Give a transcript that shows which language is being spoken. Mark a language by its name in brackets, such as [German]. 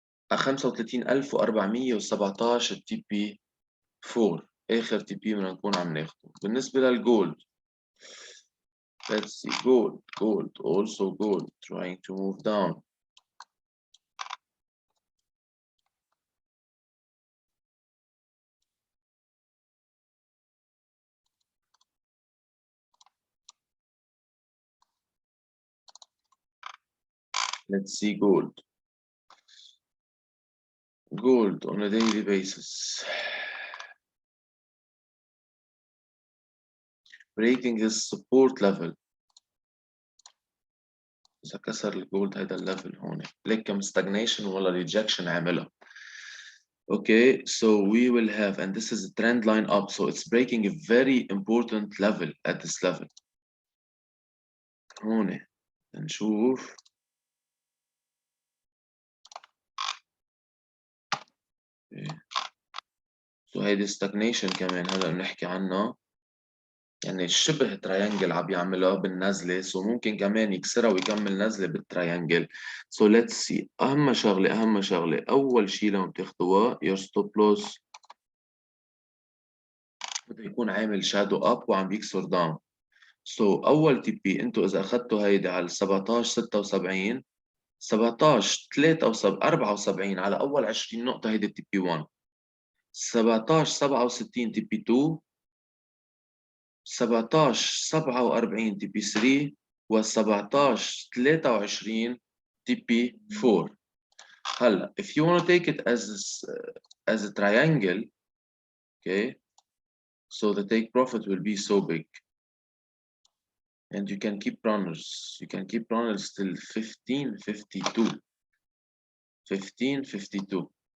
[Arabic] 35,417 التي بي 4 آخر تي بي بدنا نكون عم ناخده. بالنسبة للجولد، [English] let's see, gold, also gold, trying to move down. Let's see gold. Gold on a daily basis. Breaking his support level. [Arabic] إذا كسر الجولد هذا الليفل هون ليك كم stagnation ولا rejection عاملها. [English] Okay, so we will have, and this is a trend line up, so it's breaking a very important level at this level. [Arabic] هون نشوف. [English] Okay. [Arabic] So هيدي stagnation كمان هلا بنحكي عنها. يعني شبه تراينجل عم يعملها بالنزله، سو ممكن كمان يكسرها ويكمل نزله بالتراينجل. [English] so let's see, [Arabic] اهم شغله اول شيء لما بتاخذوها [English] your stop loss [Arabic] بده يكون عامل شادو اب وعم بيكسر داون. سو اول تي بي انتم اذا اخذتوا هيدي على 17 76 17 74 على اول 20 نقطه هيدي تي بي 1 17 67 تي بي 2 17 47 تي بي 3 و 17 23 تي بي 4. [English] هلا if you want to take it as a triangle, okay, so the take profit will be so big and you can keep runners till 1552.